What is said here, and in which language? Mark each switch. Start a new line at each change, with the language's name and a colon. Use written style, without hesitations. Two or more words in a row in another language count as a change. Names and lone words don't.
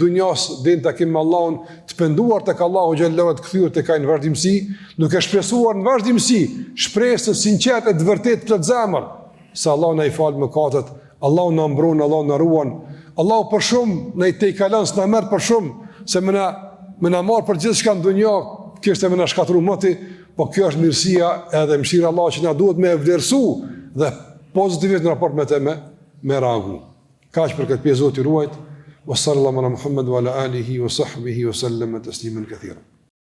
Albanian: dunjas deri në takim me Allahun, të penduar tek Allahu xhallahu të kthyer tek ai në vazhdimsi, duke shpresuar në vazhdimsi shpresë sinqerte të vërtetë plot zemër, se Allahu na i fal mëkatet, Allahu na mbron, Allahu na ruan, Allahu për shumë na i tej kalon, s'na merr për shumë, se më na marr për gjithçka në dunjë, kishte më na shkatërru moti, po kjo është mirësia edhe mëshira Allah që na duhet me vlerësu dhe pozitivisht në raport me rangu. Kaq për këtë pjesë Zoti ruajt.
Arabic: وصلى الله على محمد وعلى آله وصحبه وسلم تسليما كثيرا.